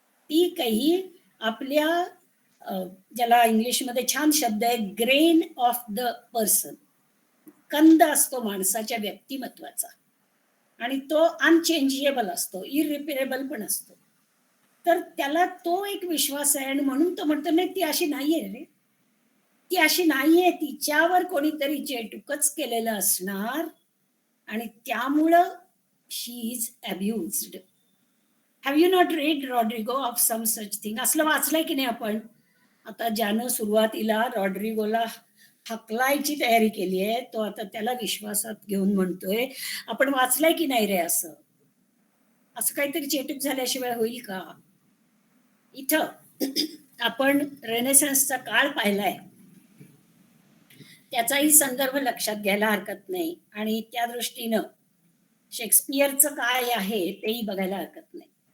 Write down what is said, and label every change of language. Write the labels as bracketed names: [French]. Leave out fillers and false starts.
[Marathi] ती काही आपल्या ज्याला इंग्लिशमध्ये छान शब्द आहे [English] grain of the person, [Marathi] कंद असतो माणसाच्या व्यक्तिमत्वाचा आणि तो अनचेंजेबल असतो, इरिपेरेबल पण असतो. तर त्याला तो एक विश्वास आहे आणि म्हणून तो म्हणतो नाही ती अशी नाहीये रे, ती अशी नाहीये, तिच्यावर कोणीतरी चेटूकच केलेलं असणार आणि त्यामुळं [English] She is abused. Have you not read Rodrigo of some such thing? [Marathi] असलं वाचलंय की नाही आपण? आता ज्यानं सुरुवातीला रॉड्रिगोला हकलायची तयारी केली आहे तो आता त्याला विश्वासात घेऊन म्हणतोय आपण वाचलंय की नाही रे असं? असं काहीतरी चेटूक झाल्याशिवाय होईल का? इथं आपण रेनेसन्सचा काळ पाहिलाय, त्याचाही संदर्भ लक्षात घ्यायला हरकत नाही आणि त्या दृष्टीनं शेक्सपियरचं काय आहे तेही बघायला हरकत नाही.